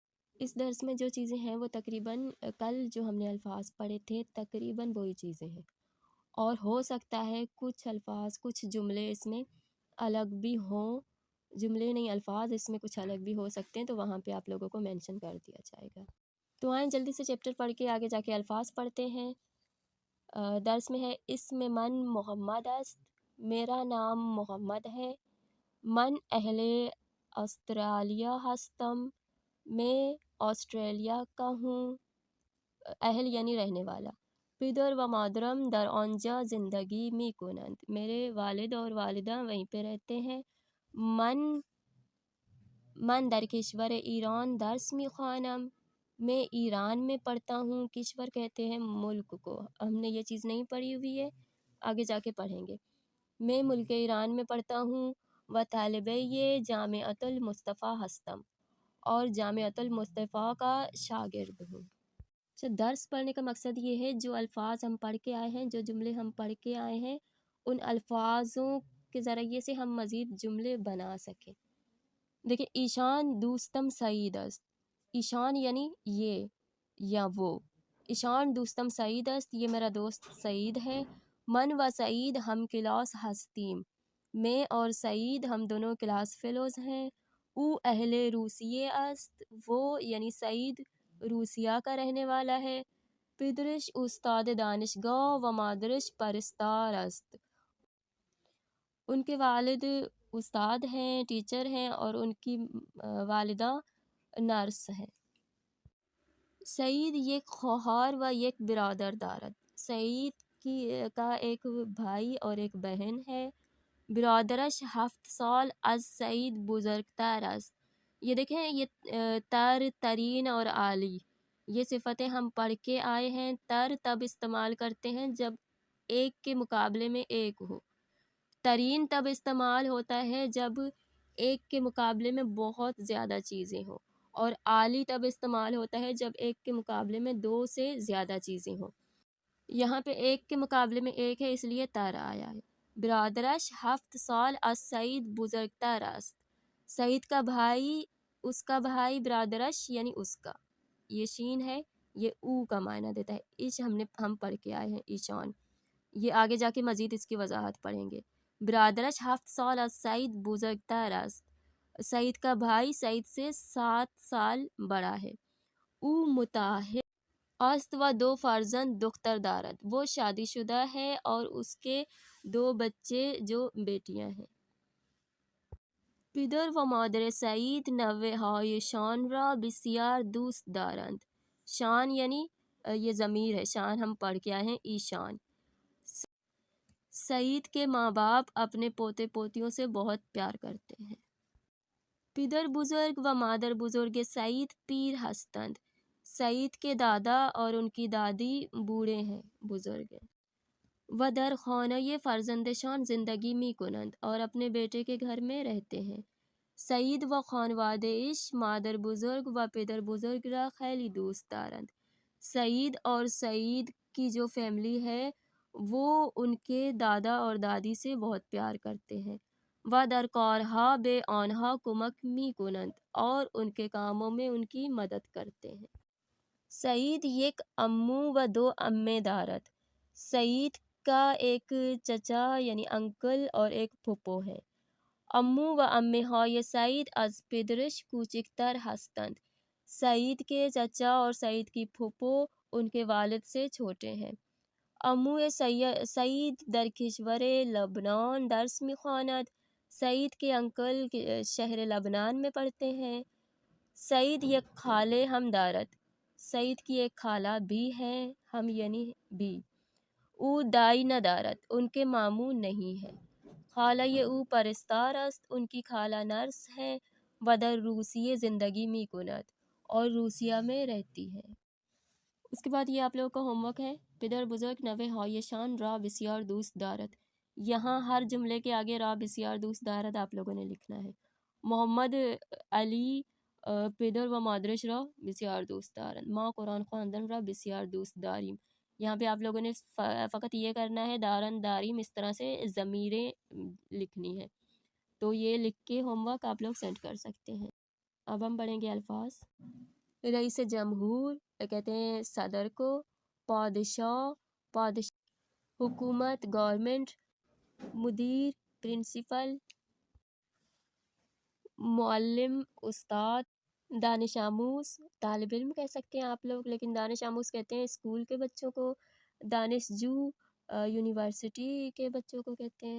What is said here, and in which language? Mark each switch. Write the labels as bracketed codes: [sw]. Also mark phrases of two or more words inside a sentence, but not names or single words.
[ur] اس درس میں جو چیزیں ہیں وہ تقریباً کل جو ہم نے الفاظ پڑھے تھے تقریباً وہی چیزیں ہیں، اور ہو سکتا ہے کچھ الفاظ کچھ جملے اس میں الگ بھی ہوں، جملے نہیں الفاظ اس میں کچھ الگ بھی ہو سکتے ہیں، تو وہاں پہ آپ لوگوں کو مینشن کر دیا جائے گا۔ تو آئیں جلدی سے چیپٹر پڑھ کے آگے جا کے الفاظ پڑھتے ہیں۔ درس میں ہے [fa] اسم من محمد است، [ur] میرا نام محمد ہے۔ [fa] من اہل استرالیا ہستم، [ur] میں آسٹریلیا کا ہوں، اہل یعنی رہنے والا۔ [fa] پدر و مادرم در آنجا زندگی می کنند، [ur] میرے والد اور والدہ وہیں پہ رہتے ہیں۔ [fa] من در کشور ایران درس می خوانم، [ur] میں ایران میں پڑھتا ہوں۔ کشور کہتے ہیں ملک کو، ہم نے یہ چیز نہیں پڑھی ہوئی ہے، آگے جا کے پڑھیں گے۔ میں ملک ایران میں پڑھتا ہوں۔ [fa] و طالب یہ جامعۃ المصطفیٰ ہستم، [ur] اور جامعۃ المصطفیٰ کا شاگرد ہوں۔ درس پڑھنے کا مقصد یہ ہے جو الفاظ ہم پڑھ کے آئے ہیں، جو جملے ہم پڑھ کے آئے ہیں، ان الفاظوں کے ذریعے سے ہم مزید جملے بنا سکیں۔ دیکھیں، [fa] ایشان دوستم سعید است، [ur] ایشان یعنی یہ یا وہ، [fa] ایشان دوستم سعید است، [ur] یہ میرا دوست سعید ہے۔ [fa] من و سعید ہم کلاس ہستیم، [ur] میں اور سعید ہم دونوں [en] class fellows [ur] ہیں۔ [fa] او اہل روسیے است، [ur] وہ یعنی سعید روسیہ کا رہنے والا ہے۔ [fa] پدرش استاد دانشگاہ و مادرش پرستار است، [ur] ان کے والد استاد ہیں، ٹیچر ہیں، اور ان کی والدہ نرس ہے۔ [fa] سعید یک خواہر و یک برادر دارد، [ur] سعید کا ایک بھائی اور ایک بہن ہے۔ [fa] برادرش 7 سال از سعید بزرگتر است، [ur] یہ دیکھیں یہ ترین اور عالی، یہ صفتیں ہم پڑھ کے آئے ہیں۔ تب استعمال کرتے ہیں جب ایک کے مقابلے میں ایک ہو۔ ترین تب استعمال ہوتا ہے جب ایک کے مقابلے میں بہت زیادہ چیزیں ہوں، اور عالی تب استعمال ہوتا ہے جب ایک کے مقابلے میں 2 سے زیادہ چیزیں ہوں۔ یہاں پہ ایک کے مقابلے میں ایک ہے، اس لیے تر آیا ہے۔ [fa] برادرش 7 سال از سعید بزرگتر است، [ur] سعید کا بھائی، اس کا بھائی، برادرش یعنی اس کا، یہ شین ہے، یہ او کا معنی دیتا ہے۔ ایش ہم پڑھ کے آئے ہیں، ایشان، یہ آگے جا کے مزید اس کی وضاحت پڑھیں گے۔ [fa] برادرش 7 سال از سعید بزرگتر است، [ur] سعید کا بھائی سعید سے 7 سال بڑا ہے۔ [fa] او متاہر است و 2 فرزند دختر دارد، [ur] وہ شادی شدہ ہے اور اس کے 2 بچے جو بیٹیاں ہیں۔ [fa] پدر و مادر سعید نوه هایشان را بسیار دوست دارند، [ur] شان یعنی یہ ضمیر ہے، شان ہم پڑھ کے آئے ہیں، ایشان۔ سعید کے ماں باپ اپنے پوتے پوتیوں سے بہت پیار کرتے ہیں۔ [fa] پدر بزرگ و مادر بزرگ سعید پیر ہستند، [ur] سعید کے دادا اور ان کی دادی بوڑھے ہیں، بزرگ ہیں۔ [fa] و در خانه فرزندشان زندگی می کنند، [ur] اور اپنے بیٹے کے گھر میں رہتے ہیں۔ [fa] سعید و خانواده ایش مادر بزرگ و پدر بزرگ را خیلی دوست دارند، [ur] سعید اور سعید کی جو فیملی ہے وہ ان کے دادا اور دادی سے بہت پیار کرتے ہیں۔ [fa] و در کارها به آنها کمک می کنند، [ur] اور ان کے کاموں میں ان کی مدد کرتے ہیں۔ [fa] سعید یک امو و 2 امے دارد، [ur] سعید کا ایک چچا یعنی انکل اور ایک پھپھو ہے۔ [fa] امو و امه های سعید از پدرش کوچکتر هستند، [ur] سعید کے چچا اور سعید کی پھپھو ان کے والد سے چھوٹے ہیں۔ [fa] امو سعید در کشور لبنان درس میخواند، [ur] سعید کے انکل شہر لبنان میں پڑھتے ہیں۔ [fa] سعید یک خالہ ہم دارد، [ur] سعید کی ایک خالہ بھی ہے، ہم یعنی بھی۔ [fa] او دائی ندارد، [ur] ان کے ماموں نہیں ہے۔ [fa] خالہ او پرستار است، [ur] ان کی خالہ نرس ہے۔ [fa] و در روسیے زندگی می کند، [ur] اور روسیہ میں رہتی ہے۔ اس کے بعد یہ آپ لوگوں کا [en] home work [ur] ہے۔ [fa] پدر بزرگ نوه هایشان را بسیار دوست دارد، [ur] یہاں ہر جملے کے آگے [fa] را بسیار دوست دارد [ur] آپ لوگوں نے لکھنا ہے۔ [fa] محمد علی پدر و مادرش را بسیار دوست دارند، ما قرآن خواندن را بسیار دوست داریم، [ur] یہاں پہ آپ لوگوں نے فقط یہ کرنا ہے [fa] دارن داریم [ur] اس طرح سے ضمیریں لکھنی ہے، تو یہ لکھ کے [en] home work [ur] آپ لوگ سینڈ کر سکتے ہیں۔ اب ہم پڑھیں گے الفاظ۔ [fa] رئیس جمہور [ur] کہتے ہیں صدر کو، [fa] پادشاہ حکومت [ur] گورنمنٹ، مدیر پرنسپل، معلم استاد، [fa] دانش آموز [ur] طالب علم کہہ سکتے ہیں آپ لوگ، لیکن [fa] دانش آموز [ur] کہتے ہیں اسکول کے بچوں کو، [fa] دانش جو [ur] یونیورسٹی کے بچوں کو کہتے ہیں۔